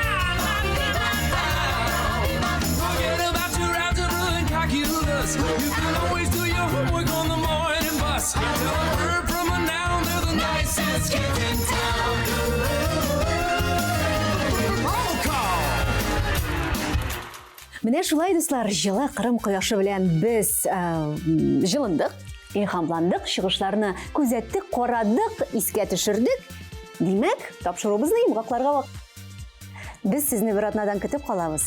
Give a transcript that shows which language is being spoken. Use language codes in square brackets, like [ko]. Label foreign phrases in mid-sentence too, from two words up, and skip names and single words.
[en] Forget about your algebra and calculus. You can always do your homework on the morning bus. You tell a verb from a noun, they're the nicest kids in town. Roll call. [tt] Менә шулай, дуслар, жылы Кырым кояшы белән без җылындык, илһамландык, чыгышларны күзәттек, карадык, искә төшердек. Димәк, тапшырубызны йомгакларга вак. Без сезне бер атнадан көтеп калабыз.